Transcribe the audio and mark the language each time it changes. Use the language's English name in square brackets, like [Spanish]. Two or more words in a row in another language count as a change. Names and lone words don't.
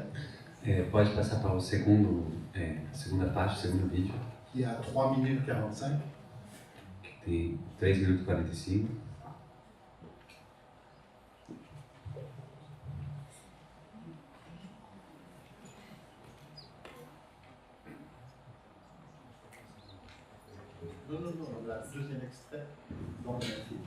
[Portuguese] Pode passar para o segunda parte, o segundo vídeo, [French] qui est à 3 minutes 45. [Portuguese] que tem 3 minutos e 45. [French] Non, le deuxième extrait dans le même film.